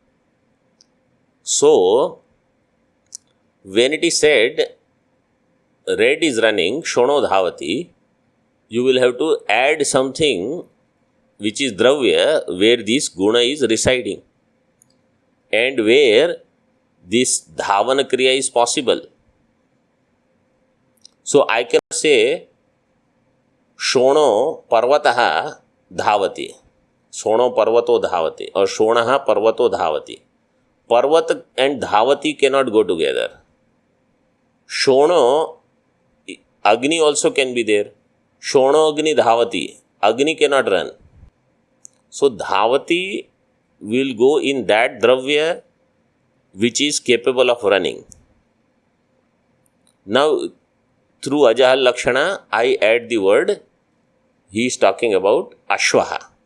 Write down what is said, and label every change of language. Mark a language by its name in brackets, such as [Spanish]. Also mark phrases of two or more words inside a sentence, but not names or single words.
[English] So, when it is said, red is running, [Sanskrit] shono dhavati, [English] you will have to add something which is dravya, where this guna is residing and where this [Sanskrit] dhavana kriya [English] is possible. So, I can say, [Sanskrit] shono parvataha dhavati. Shono parvato dhavati or shonaha parvato dhavati. [English] Parvat and dhavati cannot go together. Shono, Agni also can be there. [Sanskrit] Shono Agni dhavati. [English] Agni cannot run. So dhavati will go in that dravya which is capable of running. Now, through [Sanskrit] Ajahal Lakshana, [English] I add the word, he is talking about Ashvaha.